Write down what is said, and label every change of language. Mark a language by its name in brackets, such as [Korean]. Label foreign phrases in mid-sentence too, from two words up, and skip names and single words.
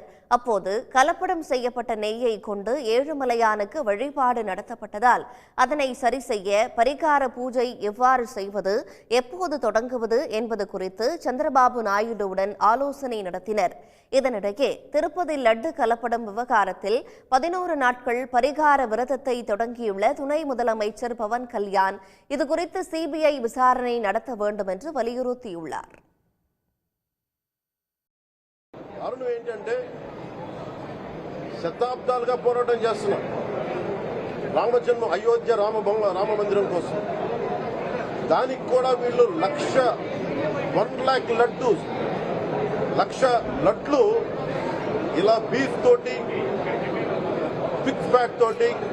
[Tamil] அப்போது கலப்படம் செய்யப்பட்ட நெய்யை கொண்டு ஏழுமலையானுக்கு வழிபாடு நடத்தப்பட்டதால் அதனை சரி செய்ய பரிகார பூஜை எவ்வாறு செய்வது, எப்போது தொடங்குவது என்பது குறித்து சந்திரபாபு நாயுடுவுடன் ஆலோசனை நடத்தினர். இதனிடையே திருப்பதி லட்டு கலப்படம் விவகாரத்தில் 11 நாட்கள் பரிகார விரதத்தை தொடங்கியுள்ள துணை முதலமைச்சர் பவன் கல்யாண் இதுகுறித்து சிபிஐ விசாரணை நடத்த வேண்டும் என்று வலியுறுத்தியுள்ளார். [Telugu] కారణం ఏంటంటే శతాబ్దాలుగా పోరాటం చేస్తున్నాం రామజన్మ అయోధ్య రామ మందిరం కోసం. దానికి కూడా వీళ్ళు 1 లక్ష లడ్లు ఇలా బీఫ్ తోటి, [English] pig fat [Telugu] తోటి,